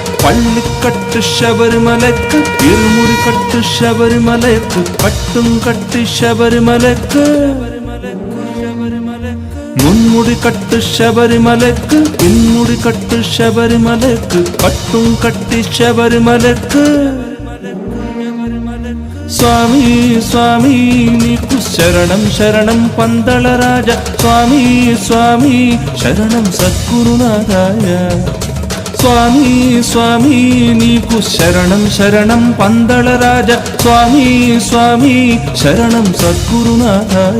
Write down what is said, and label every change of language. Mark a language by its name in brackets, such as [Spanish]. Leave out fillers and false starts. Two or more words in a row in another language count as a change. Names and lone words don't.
[Tamil] பள்ளிக்கட்டு சபரிமலைக்கு, இருமுடி கட்டு சபரிமலைக்கு, பட்டும் கட்டு சபரிமலைக்கு, முன்முடி கட்டு சபரிமலைக்கு, பின்முடி கட்டு சபரிமலைக்கு, பட்டும் கட்டி சபரிமலைக்கு. [Telugu] స్వామి స్వామి నీకు శరణం శరణం పందళరాజ, స్వామి స్వామి శరణం సద్గురునాథాయ. స్వామి స్వామి నీకు శరణం శరణం పందళరాజ, స్వామి స్వామి శరణం సద్గురునాథాయ.